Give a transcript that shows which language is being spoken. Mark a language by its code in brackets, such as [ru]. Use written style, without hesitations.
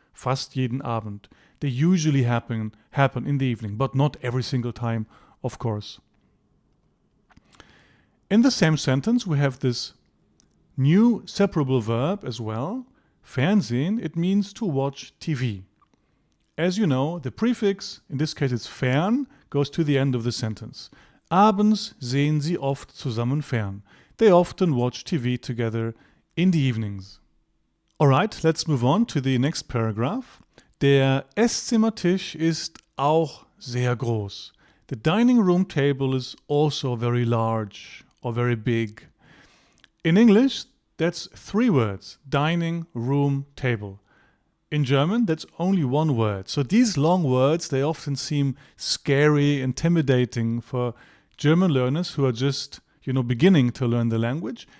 [de] Fast jeden Abend. [en] They usually happen in the evening, but not every single time, of course. In the same sentence, we have this new separable verb as well. Fernsehen, it means to watch TV. As you know, the prefix, in this case it's fern, goes to the end of the sentence. [de] Abends sehen sie oft zusammen fern. [en] They often watch TV together in the evenings. Alright, let's move on to the next paragraph. [de] Der Esszimmertisch ist auch sehr groß. [en] The dining room table is also very large or very big. In English, that's 3 words. Dining room table. In German, that's only 1 word. So these long words, they often seem scary, intimidating for German learners who are just, beginning to learn the language.